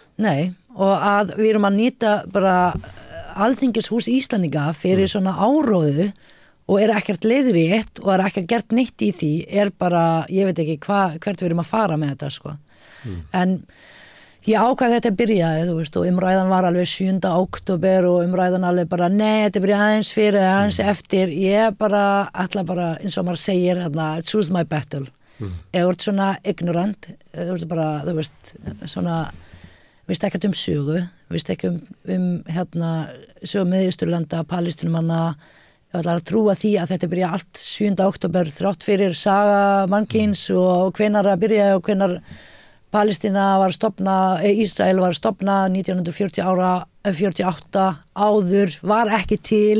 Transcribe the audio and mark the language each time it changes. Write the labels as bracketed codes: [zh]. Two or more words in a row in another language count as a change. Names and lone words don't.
[is] Nei, og að við erum að nýta bara Alþingishús Íslandinga fyrir svona áróðu og ekkert leiðrétt og ekkert gert neitt í því, bara, ég veit ekki hvert við erum að fara með þetta, En ég ákvað þetta byrjaði, þú veist, og umræðan var alveg 7. október og umræðan alveg bara, nei, þetta byrjaði aðeins fyrir, aðeins eftir, ég ætla bara, eins og maður segir, [en] choose my battle. [is] Ef þú ert svona ignorant, þú ert bara, þú veist, svona, veist ekkert sögu, veist ekki sögu Miðausturlanda, Palestínumanna, ég ætla að trúa því að þetta byrjaði allt 7. október þrátt fyrir saga mannkyns og hvenær að byrja og hvenær Palestína var stofnað, Ísrael var stofnað 1948 áður, var ekki til.